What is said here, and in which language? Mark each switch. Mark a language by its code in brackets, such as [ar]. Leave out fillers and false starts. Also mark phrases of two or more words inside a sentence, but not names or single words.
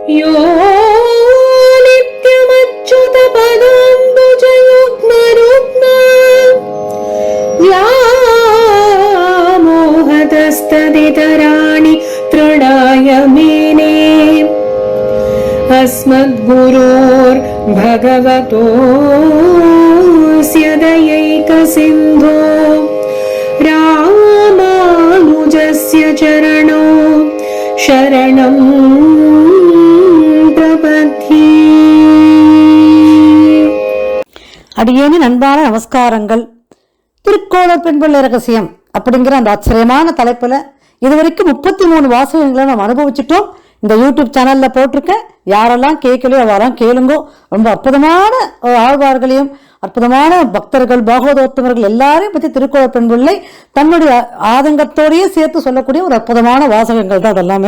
[sa] यो नित्यमच्युत पदाम्बुजयुग्मरुग्मा व्यामोहतस्तदितराणि तृणाय मेने अस्मद्गुरोर्भगवतोऽस्य दयैकसिन्धो रामानुजस्य चरणौ शरणं प्रपद्ये. [ta] அடியேனின் அன்பான நமஸ்காரங்கள். திருக்கோளூர் பெண் பிள்ளை ரகசியம் அப்படிங்கிற அந்த ஆச்சரியமான தலைப்புல இதுவரைக்கும் 33 வாசகங்களை நம்ம அனுபவிச்சுட்டோம். இந்த யூடியூப் சேனல்ல போட்டிருக்கேன். யாரெல்லாம் கேட்கலையோ அவரெல்லாம் கேளுங்கோ. ரொம்ப அற்புதமான ஆழ்வார்களையும் அற்புதமான பக்தர்கள் பாகவதோத்தமர்கள் எல்லாரையும் பற்றி திருக்கோளூர் பெண் பிள்ளை தன்னுடைய ஆதங்கத்தோடையே சேர்த்து சொல்லக்கூடிய ஒரு அற்புதமான வாசகங்கள் தான் அதெல்லாமே.